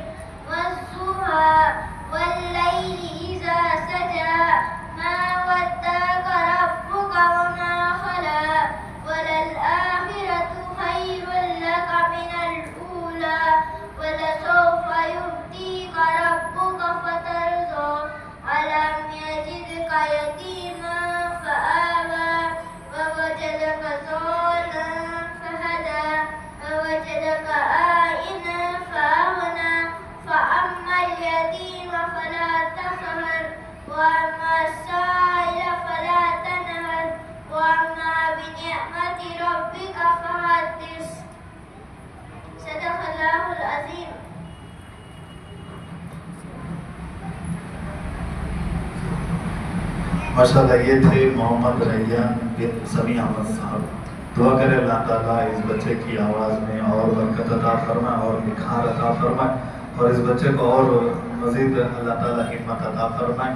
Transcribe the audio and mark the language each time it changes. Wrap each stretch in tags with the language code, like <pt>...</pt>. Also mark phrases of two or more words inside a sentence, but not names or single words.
<ar>والضحى والليل إذا سجى. ما ودعك ربك وما قلى. وللآخرة خير لك من الأولى. ولسوف يعطيك ربك فترضى. ألم يجدك يتيما فآوى. ووجدك ظالما فهدى. ووجدك عائلا فأغنى. فأما اليتيم فلا تقهر. وأما السائل فلا تنهر. وأما بنعمة ربك فحدث. صدق الله العظيم.</ar> <ur>माशाअल्लाह, یہ تھے محمد ریان بن سمیع احمد صاحب. دعا کریں اللہ تعالیٰ اس بچے کی آواز میں اور برکت عطا فرمائے اور نکھار عطا فرمائے اور اس بچے کو اور مزید اللہ تعالیٰ ہمت عطا فرمائے.</ur>